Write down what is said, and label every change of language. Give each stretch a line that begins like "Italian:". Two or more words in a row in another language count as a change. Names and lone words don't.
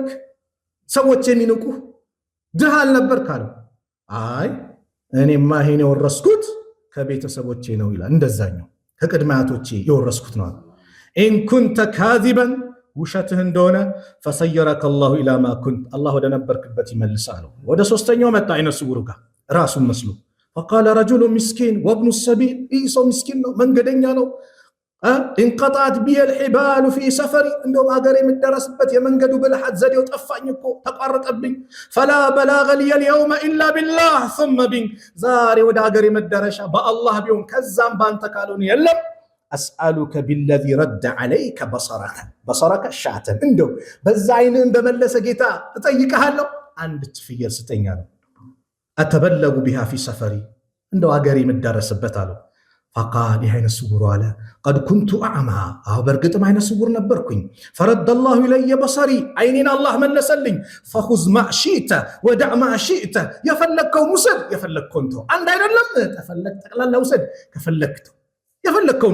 Amharic: ሰዎች የሚንቁ ድሃ አልነበርክ አለው። አይ እኔማ ይሄን የወረስኩት ከቤተሰቦቼ ነው ይላል። እንደዛኛው ከቅድማያቶቼ የወረስኩት ነው።
Arabic: إن كنت كاذبا
Amharic: ውሸትህ እንደሆነ
Arabic: فصيرك الله إلى ما كنت
Amharic: አላህ ወደ ነበርክበት ይመልሳል። ወደ ሶስተኛው መጣ አይነ ስውሩ ጋር ራሱን መስሎ
Arabic: فقال رجل مسكين وابن السبيل إيسو
Amharic: ሰው ምስኪን ነው መንገደኛ ነው።
Arabic: انقطعت بي الحبال في سفري
Amharic: እንደውም ሀገሬ የምደረስበት የመንገዱ ብልሃት ዘዴው ጠፋኝ እኮ ተቋረጠብኝ።
Arabic: فلا بلاغ لي اليوم الا بالله ثم بك
Amharic: ዛሬ ወደ ሀገሬ መዳረሻ በአላህ ቢሆን ከዛም ባንተ ካልሆነ የለም።
Arabic: أسألك بالذي رد عليك بصرك شاة
Amharic: እንደው በዛ አይንን በመለሰ ጌታ እጠይቅሃለሁ አንድች ፍየል ስጠኝ አለው።
Arabic: أتبلغ بها في سفري
Amharic: እንደው ሀገሬ የምደረስበት አለው። ፈቃል ይህ አይነ ስውር አለ
Arabic: قد كنت أعمى
Amharic: በእርግጥም አይነ ስውር ነበርኩኝ።
Arabic: فرد الله إلي بصري
Amharic: አይኔን አላህ መለሰልኝ። ፈኹዝ
Arabic: ما شئت ودع ما شئت
Amharic: የፈለግከውን ውሰድ የፈለግከውን ተው። አንድ አይደለም ከፈለግ ጠቅላላ ውሰድ ከፈለግ ተው የፈለግከውን